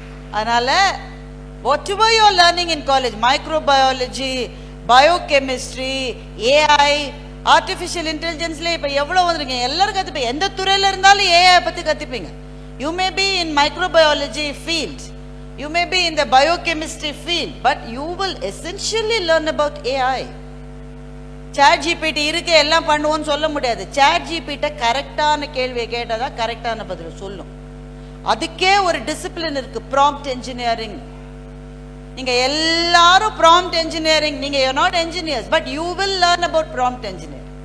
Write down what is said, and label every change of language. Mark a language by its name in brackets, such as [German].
[Tamil] அதனால [English] whatever you are learning in college, microbiology, biochemistry, AI, artificial intelligence, [Tamil] இப்ப எவ்வளவு வந்துருங்க, எல்லாரும் கத்துப்பீங்க. எந்த துறையில இருந்தாலும் AI பத்தி கத்துப்பீங்க. [English] You may be in microbiology field, you may be in the biochemistry field, but you will essentially learn about AI. [Tamil] Chat GPT இருக்கு எல்லாம் பண்ணுவோம்னு சொல்ல முடியாது. சாட் ஜிபிட்ட கரெக்டான கேள்வியை கேட்டாதான் கரெக்டான பதில் சொல்லும். அதுக்கே ஒரு டிசிப்ளின் இருக்கு, ப்ராம்ப்ட் என்ஜினியரிங். நீங்க எல்லாரும் ப்ராம்ப்ட் என்ஜினியரிங், நீங்க [English] You not engineers, but you will learn about prompt engineer.